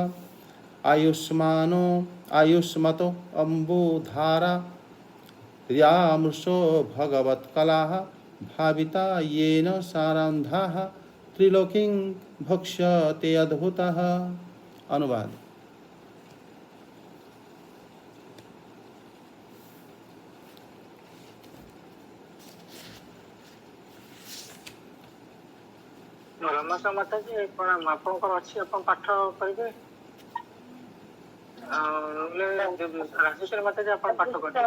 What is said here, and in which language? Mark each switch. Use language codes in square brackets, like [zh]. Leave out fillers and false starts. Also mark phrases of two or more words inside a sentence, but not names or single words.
[sa] आयुष्मतो अम्बुधारा यामृषो भगवत्कलाः भाविता येन सारान्धाः त्रिलोकीं भक्ष्यते अद्भुतः। अनुवाद। [or] ରମେଶ ମାତାଜୀ ପ୍ରଣାମ। ଆପଣଙ୍କର ଅଛି, ଆପଣ ପାଠ କରିବେ। ରାଜେଶ୍ୱରୀ ମାତାଜୀ ଆପଣ ପାଠ କରିବେ।